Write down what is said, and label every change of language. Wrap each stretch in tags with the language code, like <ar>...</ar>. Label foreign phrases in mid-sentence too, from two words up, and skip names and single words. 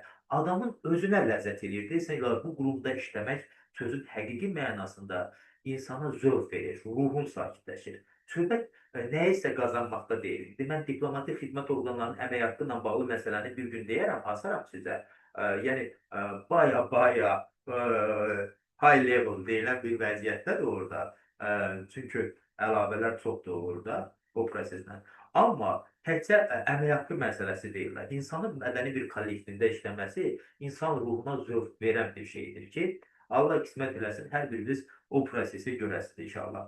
<az>Adamın özünə ləzzət edir. Deyirsən, bu qurumda işləmək sözün həqiqi mənasında insana zövq verir, ruhun sakitləşir. Söhbət nəyisə qazanmaqda deyil. Mən diplomatik xidmət orqanlarının əmək haqqı ilə bağlı məsələni bir gün deyərəm, asaram sizə. Yəni, baya</az> <en>high level</en> <az>deyilən bir vəziyyətdədir orada. Çünki əlavələr çoxdur orada o proseslə. Amma təkcə əmək haqqı məsələsi deyirlər. İnsanın mədəni bir kollektivdə işləməsi insan ruhuna zövq verən bir şeydir ki, Allah qismət eləsin, hər biriniz o prosesi görəsiniz inşallah.</az>